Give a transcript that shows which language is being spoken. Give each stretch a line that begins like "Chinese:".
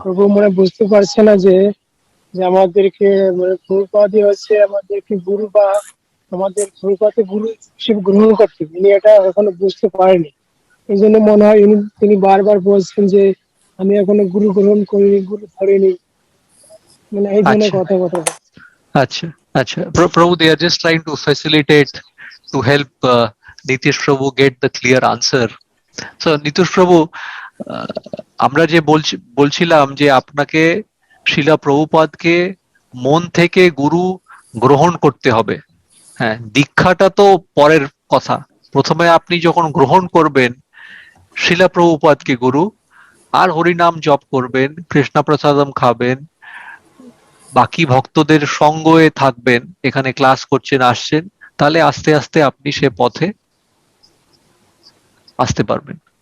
Bangla: প্রভু মানে বুঝতে পারছে না যে যে আমাদেরকে মানে প্রভুপাদই হচ্ছে আমাদেরকে গুরু, বা আমাদের প্রভুপাদকে গুরু হিসেবে গ্রহণ করতে, তিনি এটা এখনো বুঝতে পারেনি। এই জন্য মনে হয় তিনি বারবার বলছেন যে আমি এখনো গুরু গ্রহণ করিনি, গুরু ধরিনি, মানে এই ধরনের আচ্ছা কথা। আচ্ছা আচ্ছা, প্রভু
English: they are just trying to facilitate to help Nitish Prabhu get the clear answer.
Bangla: So Nitish Prabhu, আমরা যে বলছিলাম যে আপনাকে শিলা প্রভুপাদকে মন থেকে গুরু গ্রহণ করতে হবে। হ্যাঁ, দীক্ষাটা তো পরের কথা, প্রথমে আপনি যখন গ্রহণ করবেন শিলা প্রভুপাদকে গুরু, আর হরিনাম জপ করবেন, কৃষ্ণ প্রসাদম খাবেন, বাকি ভক্তদের সঙ্গে থাকবেন, এখানে ক্লাস করছেন আসছেন, তাহলে আস্তে আস্তে আপনি সে পথে আসতে পারবেন।